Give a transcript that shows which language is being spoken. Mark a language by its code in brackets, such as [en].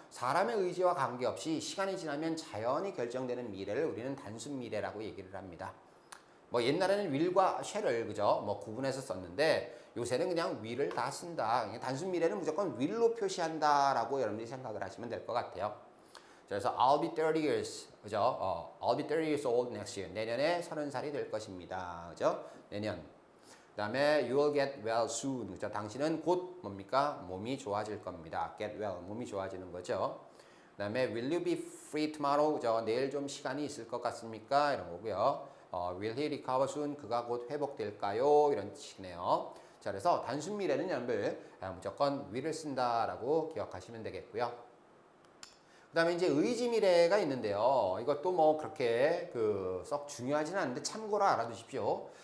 [ko] 사람의 의지와 관계없이 시간이 지나면 자연히 결정되는 미래를 우리는 단순 미래라고 얘기를 합니다. 뭐 옛날에는 will과 shall을 그죠? 뭐 구분해서 썼는데 요새는 그냥 will을 다 쓴다. 단순 미래는 무조건 will로 표시한다라고 여러분들이 생각을 하시면 될 것 같아요. 그래서 [en] I'll be 30 years, [ko] 그죠? [en] I'll be 30 years old next year. [ko] 내년에 30살이 될 것입니다. 그죠? 내년. 그다음에 [en] you will get well soon. [ko] 그죠? 당신은 곧 뭡니까? 몸이 좋아질 겁니다. get well, 몸이 좋아지는 거죠. 그다음에 [en] will you be free tomorrow? [ko] 그죠? 내일 좀 시간이 있을 것 같습니까? 이런 거고요. [en] will he recover soon? [ko] 그가 곧 회복될까요? 이런 뜻이네요. 자, 그래서 단순 미래는 여러분들 무조건 will을 쓴다라고 기억하시면 되겠고요. 그 다음에 이제 의지 미래가 있는데요. 이것도 뭐 그렇게 썩 중요하지는 않은데 참고로 알아두십시오.